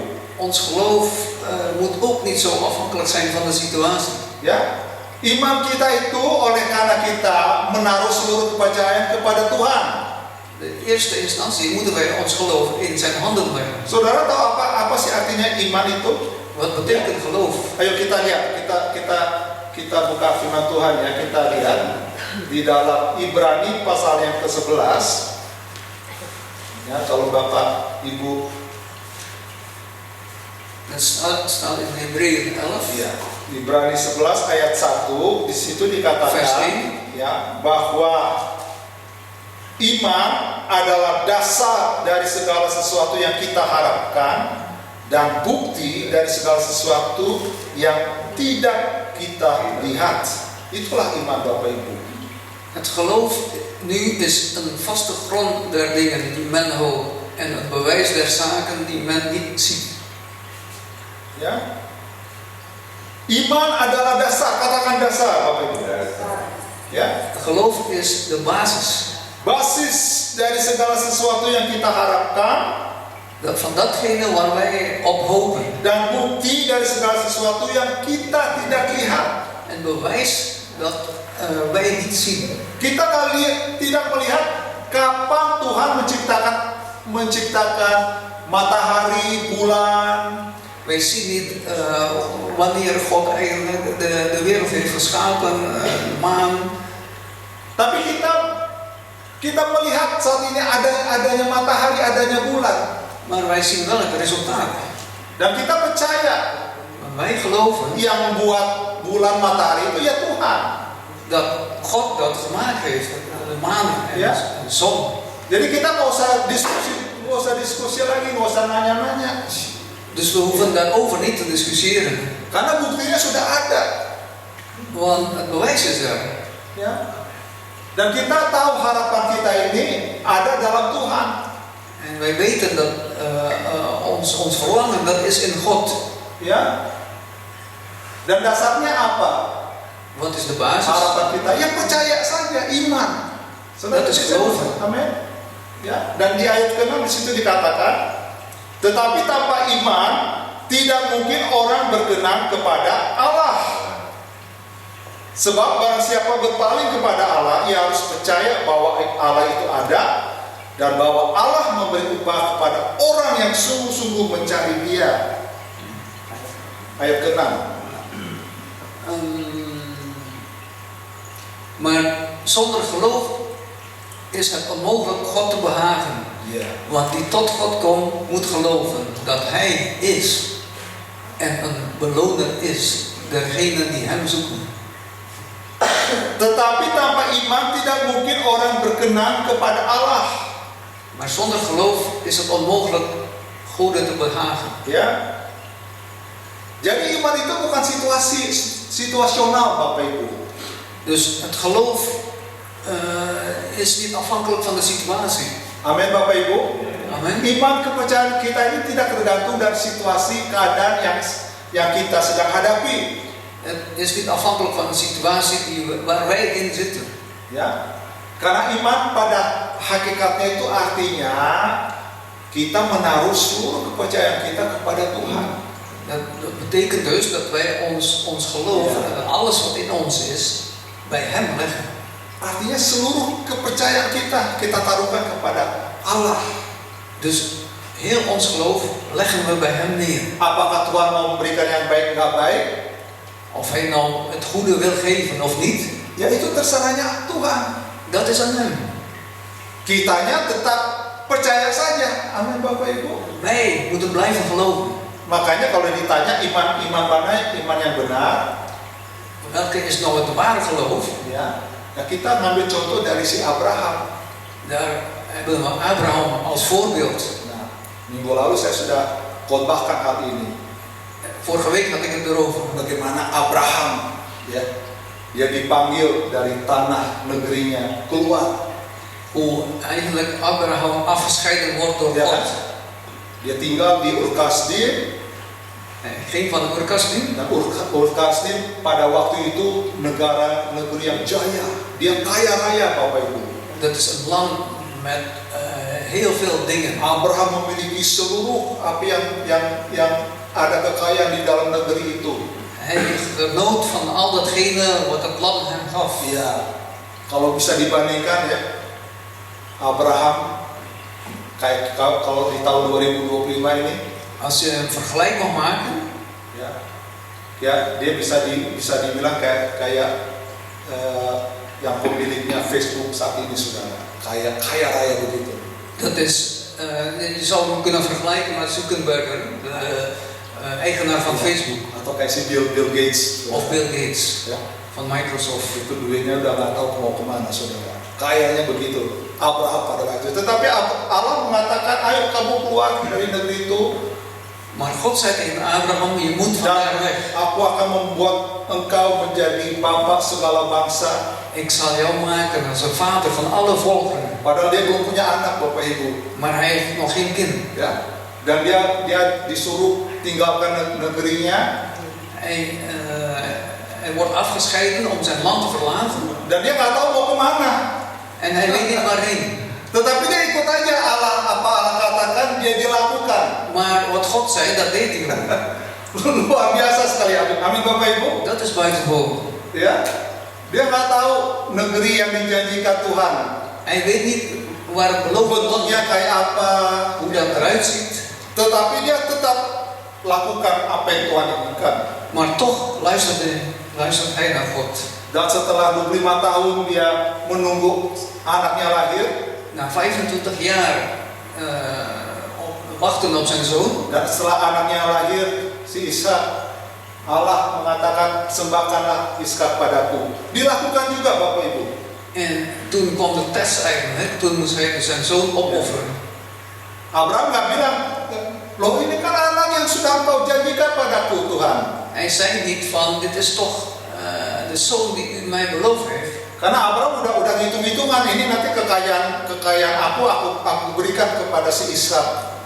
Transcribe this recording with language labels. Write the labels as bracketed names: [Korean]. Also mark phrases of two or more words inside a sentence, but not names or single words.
[Dutch] Ons geloof moet ook niet zo afhankelijk zijn van de situatie. [Indonesian] Ya, iman kita itu oleh karena kita menaruh seluruh kepercayaan kepada Tuhan. [Dutch] De eerste instantie moeten wij ons geloof in zijn handen leggen. [Indonesian] Saudara tahu apa sih artinya iman itu? [Dutch] Wat betekent geloof? [Indonesian] Ayo kita lihat, kita buka firman Tuhan ya, kita lihat di dalam Ibrani pasal yang ke-11. Ya, kalau Bapak Ibu, [Dutch] Dat staat in Hebreeën 11. [Indonesian] ya, Ibrani 11 ayat 1, di situ [Dutch] Vers [Indonesian] dikatakan ya bahwa iman adalah dasar dari segala sesuatu yang kita harapkan dan bukti dari segala sesuatu yang tidak kita lihat. Itulah iman Bapak Ibu. [Dutch] Het geloof nu is een vaste grond der dingen die men hoopt en een bewijs der zaken die men niet ziet. [Indonesian] Ya, iman adalah dasar, katakan dasar Bapak Ibu. Ya, [Dutch] Geloof is de basis. [Indonesian] basis dari segala sesuatu yang kita harapkan [Dutch] Van datgene waar wij op hopen. [Indonesian] dan bukti dari segala sesuatu yang kita tidak lihat. [Dutch] En bewijs dat wij niet zien. [Indonesian] Kita tidak melihat kapan Tuhan menciptakan matahari, bulan. [Dutch] Wij zien niet wanneer God eigenlijk de wereld heeft geschapen, de maan. [Indonesian] Tapi kita melihat saat ini adanya matahari, adanya bulan. [Dutch] Maar wij zien wel het resultaat. [Indonesian] Dan kita percaya [Dutch] Maar wij geloven [Indonesian] yang buat bulan matahari itu ya Tuhan. [Dutch] dat God dat gemaakt heeft, de maan en Ja. de zon. [Indonesian] Jadi kita nggak usah diskusi lagi, nggak usah nanya-nanya. [Dutch] Dus we hoeven daarover niet te discussiëren. [Indonesian] Karena buktinya sudah ada. [Dutch] Want het bewijs is er. [Indonesian] Ya. Dan kita tahu harapan kita ini ada dalam Tuhan. [Dutch] En wij weten dat ons verlangen dat is in God. [Indonesian] Ya. Dan dasarnya apa? [Dutch] Wat is de basis? [Indonesian] Harapan kita, ya percaya saja, iman. [Dutch] Dat is geloven. [Indonesian] Amin. Ya. Dan di ayat ke-6 di situ dikatakan, tetapi tanpa iman tidak mungkin orang berkenan kepada Allah. Sebab barang siapa berpaling kepada Allah, ia harus percaya bahwa Allah itu ada dan bahwa Allah memberi upah kepada orang yang sungguh-sungguh mencari Dia. Ayat ke-6. [Dutch] Maar zonder geloof is het onmogelijk God te behagen. Ja. Want die tot God komt, moet geloven dat Hij is en een beloner is dergenen die Hem zoeken. [Indonesian] Tetapi tanpa iman tidak mungkin orang berkenan kepada Allah. [Dutch] Maar zonder geloof is het onmogelijk God te behagen. [Indonesian] Ya. Jadi iman itu bukan situasional, Bapak Ibu. [Dutch] Dus het geloof is niet afhankelijk van de situatie. [Indonesian] Amin, Bapak Ibu. [Dutch] Amen. [Indonesian] Iman kepercayaan kita ini tidak tergantung dari situasi keadaan yang kita sedang hadapi. [Dutch] Het is niet afhankelijk van de situatie waar wij in zitten. [Indonesian] Ya. Karena iman pada hakikatnya itu artinya kita menaruh seluruh kepercayaan kita kepada Tuhan. [Dutch] Dat betekent dus dat wij ons geloof en alles wat in ons is bij Hem leggen. [Indonesian] Artinya seluruh kepercayaan kita taruhkan kepada Allah. [Dutch] Dus heel ons geloof leggen we bij Hem neer. [Indonesian] Apakah Tuhan mau memberikan yang baik nggak baik? [Dutch] Of Hij nou het goede wil geven of niet, [Indonesian] Ya itu terserahnya Tuhan. [Dutch] dat is aan Hem. [Indonesian] Kitanya tetap percaya saja. Amin, Bapak Ibu. [Dutch] Wij moeten blijven geloven. [Indonesian] Makanya kalau ditanya iman mana iman yang benar, [Dutch] Welke is nou het ware geloof? [Indonesian] ya kita ngambil contoh dari si Abraham. [Dutch] Daar hebben we Abraham als voorbeeld. [Indonesian] Nah, minggu lalu saya sudah khotbahkan hal ini. [Dutch] Vorige week had ik het erover. [Indonesian] Bagaimana Abraham, ya, dia dipanggil dari tanah negerinya keluar. [Dutch] Hoe eigenlijk Abraham afgescheiden wordt door [Indonesian] Ya, [Dutch] God. [Indonesian] dia tinggal di Ur Kasdim. [Dutch] Hij ging van de Ur-Kasdim. [Indonesian] Dan Ur Kasdim pada waktu itu negeri yang jaya. Dia kaya raya, Bapak Ibu. [Dutch] Dat is een land met heel veel dingen. [Indonesian] Abraham memiliki seluruh apa yang ada kekayaan di dalam negeri itu. [Dutch] Hij genoot van al datgene wat het land hem gaf. [Indonesian] Ya, kalau bisa dibandingkan ya, Abraham kayak kalau di tahun 2025 ini, [Dutch] Als je een vergelijk mag maken, [Indonesian] ya dia bisa dibilang kayak yang pemiliknya Facebook saat ini, saudara, kaya raya begitu. [Dutch] dat is, je zou hem kunnen vergelijken met Zuckerberg, de eigenaar van Facebook. [Indonesian] Atau kayak si Bill Gates. [Dutch] Of Bill Gates [Indonesian] Ya. [Dutch] van Microsoft. [Indonesian] Itu duitnya udah nggak tahu mau kemana, saudara. Kayaknya begitu. Abraham pada waktu itu. Tetapi Allah mengatakan, ayo kamu keluar dari negeri itu. [Dutch] Maar God zei tegen Abraham, je moet van daar weg. [Indonesian] Aku akan membuat engkau menjadi bapak segala bangsa. [Dutch] Ik zal jou maken als een vader van alle volkeren. [Indonesian] Padahal dia belum punya anak, Bapak Ibu. [Dutch] Maar hij heeft nog geen kind. [Indonesian] Ya. Dan dia disuruh tinggalkan negerinya. [Dutch] Hij wordt afgescheiden om zijn land te verlaten. [Indonesian] Dan dia nggak tahu mau kemana. [Dutch] En hij weet niet waarheen. [Indonesian] Tetapi dia ikut aja apa Allah katakan, dia dilakukan. [Dutch] Maar wat God zei, dat deed hij ook. [Indonesian] Luar biasa sekali, amin Bapak Ibu. [Dutch] Dat is buitengewoon. [Indonesian] Ya, dia nggak tahu negeri yang dijanjikan Tuhan. [Dutch] Hij weet niet waar het beloofde land [Indonesian] Bentuknya kayak apa, [Dutch] hoe dat eruit ziet. [Indonesian] tetapi dia tetap lakukan apa yang Tuhan inginkan. [Dutch] Maar toch luistert hij naar God. [Indonesian] Dan setelah 25 tahun dia menunggu anaknya lahir. [Dutch] Na 25 jaar wachten op zijn zoon. [Indonesian] Dan setelah anaknya lahir, si Ishak, Allah mengatakan sembahkanlah Ishak padaku. Dilakukan juga Bapak Ibu. [Dutch] En toen kwam de test eigenlijk, toen moest hij zijn zoon opofferen. [Indonesian] Abraham nggak bilang, loh ini kan anak yang sudah Engkau janjikan padaku Tuhan. [Dutch] Hij zei niet van, dit is toch de zoon die u mij beloofd heeft. [Indonesian] Karena Abraham udah hitung-hitungan, ini nanti kekayaan aku berikan kepada si Ishak.